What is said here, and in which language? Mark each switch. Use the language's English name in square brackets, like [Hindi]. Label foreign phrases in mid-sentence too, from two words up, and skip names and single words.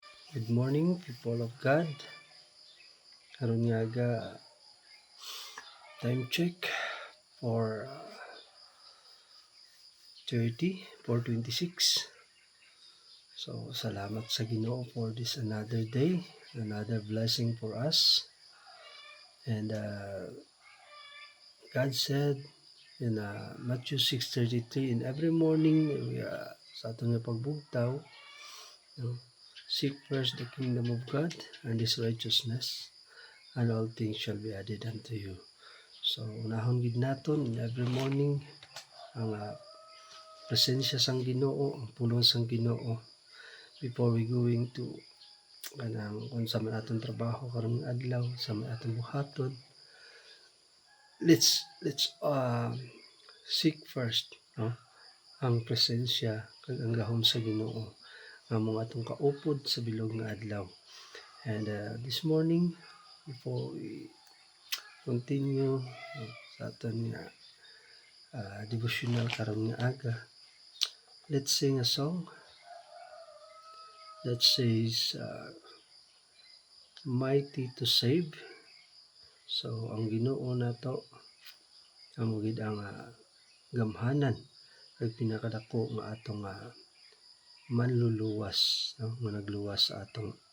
[English] Good morning, people of God. [Hiligaynon] Karon nga aga, [English] time check for 4:26. So, [Hiligaynon] salamat sa Ginoo [English] for this another day, another blessing for us. And God said in Matthew 6:33, in every morning, [Hiligaynon] sa atong nga pagbugtaw, [English] seek first the kingdom of God and His righteousness, and all things shall be added unto you. So, [Hiligaynon] unahon gid naton [English] in every morning [Hiligaynon] ang presensya sang Ginoo, ang pulong sang Ginoo [English] before we going to [Hiligaynon] kung sa man atong trabaho karong adlaw, sa man atong buhaton. [English] Let's seek first, [Hiligaynon] ang presensya kag ang gahom sa Ginoo nga mong atong kaupod sa bilog nga adlaw. [English] And this morning, before we continue [Hiligaynon] sa aton nga devotional karon nga aga, [English] let's sing a song that says mighty to save. [Hiligaynon] So ang Ginoo nato amo gid ang gamhanan kag pinakadako nga atong manluluwas, nga nagluwas sa atong.